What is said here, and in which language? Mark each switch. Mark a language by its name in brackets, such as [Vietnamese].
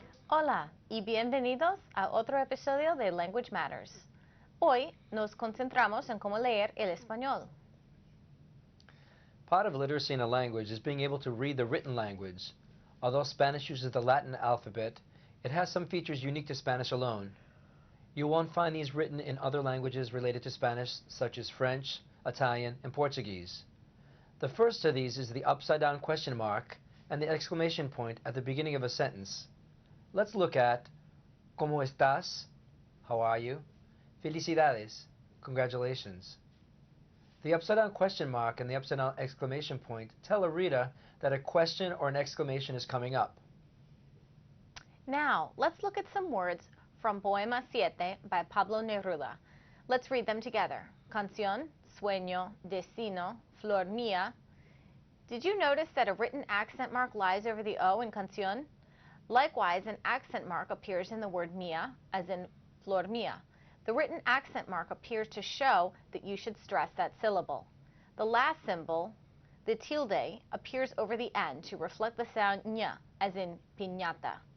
[Spanish] Hola y bienvenidos a otro episodio de Language Matters. Hoy nos concentramos en cómo leer el español. [English] Part of literacy in a language is being able to read the written language. Although Spanish uses the Latin alphabet, it has some features unique to Spanish alone. You won't find these written in other languages related to Spanish, such as French, Italian, and Portuguese. The first of these is the upside-down question mark and the exclamation point at the beginning of a sentence. Let's look at [Spanish] ¿Cómo estás? [English] How are you? Felicidades. Congratulations. The upside-down question mark and the upside-down exclamation point tell a reader that a question or an exclamation is coming up. Now, let's look at some words from Poema 7 by Pablo Neruda. Let's read them together. [Spanish] Canción, sueño, destino, flor mía. [English] Did you notice that a written accent mark lies over the O in canción? Likewise, an accent mark appears in the word mía, as in flor mía. The written accent mark appears to show that you should stress that syllable. The last symbol, the tilde, appears over the N to reflect the sound ñ, as in piñata.